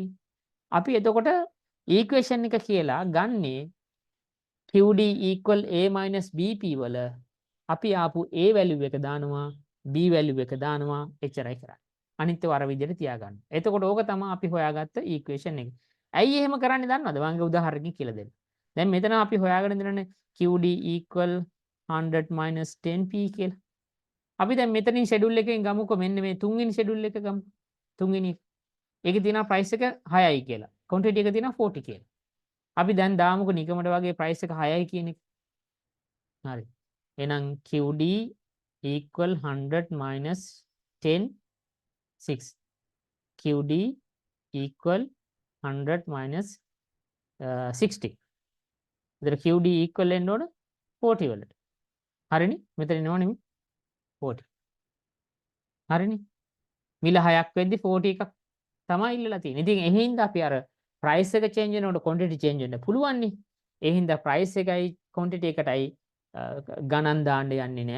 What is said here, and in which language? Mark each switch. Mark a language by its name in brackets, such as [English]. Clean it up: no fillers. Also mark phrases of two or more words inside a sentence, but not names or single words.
[Sinhala] අපි එතකොට ඉක්වේෂන් එක කියලා ගන්නේ [English] QD equal A minus BP [Sinhala] වල අපි ආපු A වැලියු එක දානවා B වැලියු එක දානවා එච්චරයි කරන්නේ. අනිත් ඒවා අර විදිහට තියාගන්න. එතකොට ඕක තමයි අපි හොයාගත්ත ඉක්වේෂන් එක. ඇයි එහෙම කරන්නේ දන්නවද? මම උදාහරණකින් කියලා දෙන්න. දැන් මෙතන අපි හොයාගෙන ඉඳලානේ [English] QD equal 100 minus 10p [Sinhala] කියලා. අපි දැන් මෙතනින් ෂෙඩියුල් එකෙන් ගමුකෝ මෙන්න මේ තුන්වෙනි ෂෙඩියුල් එක ගමු. තුන්වෙනි ඒකේ තියෙනවා ප්‍රයිස් එක 6යි කියලා. ක්වොන්ටිටි එක තියෙනවා 40 කියලා. අපි දැන් දාමුකෝ නිකමට වගේ ප්‍රයිස් එක 6යි කියන එක. හරි. එහෙනම් [English] QD equal 100 minus 10 6. QD equal 100 minus 60. [Sinhala] ඉතින් [English] QD equal [Sinhala] වෙන්න ඕන 40 වලට. හරිනේ? මෙතන එනවා නෙමෙයි 40. හරිනේ? මිල 6ක් වෙද්දි 40 එකක් තමයි ඉල්ලලා තියෙන්නේ. ඉතින් ඒ හින්දා අපි අර ප්‍රයිස් එක චේන්ජ් වෙනකොට ක්වොන්ටිටි චේන්ජ් වෙන්න පුළුවන් නේ. ඒ හින්දා ප්‍රයිස් එකයි ක්වොන්ටිටි එකටයි ගණන් දාන්න යන්නේ නැහැ.